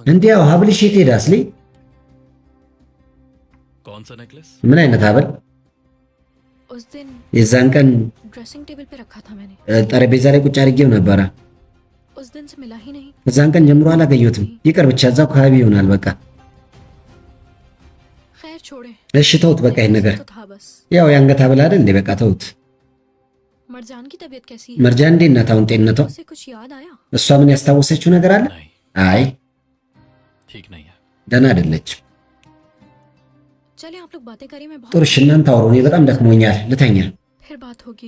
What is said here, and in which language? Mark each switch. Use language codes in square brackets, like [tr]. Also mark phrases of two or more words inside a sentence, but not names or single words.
[am] እንዴ ያው ሀብልሽ የት ሄደ አስሊ? [hi] कौन सा नेकलेस? [am] ምን አይነት ሀብል? [hi] उस दिन [am] የዛን ቀን [en] dressing table [hi] पे रखा था मैंने। [am] ጠረጴዛ ላይ ቁጭ አድርጌው ነበረ። [hi] उस दिन से मिला ही नहीं। [am] እዛን ቀን ጀምሮ አላገኘሁትም። ይቅር ብቻ እዛው አካባቢ ይሆናል። በቃ [hi] खैर छोड़े। [am] እሺ ተውት በቃ ይሄን ነገር። [hi] तो था बस। [am] ያው የአንገት ሀብል አይደል እንዴ? በቃ ተውት። [hi] मरजान की तबीयत कैसी है? [am] መርጃን እንዴት ናት አሁን ጤንነቷ? [hi] उसे कुछ याद आया? [am] እሷ ምን ያስታወሰችው ነገር አለ? [hi] नहीं [am] አይ [hi] ठीक नहीं है। [am] ደህና አይደለችም። [hi] चले आप लोग बातें करिए, मैं बहुत [am] ጥሩ እሺ እናንተ አውሩ። እኔ በጣም ደክሞኛል ልተኛ። [hi] फिर बात होगी।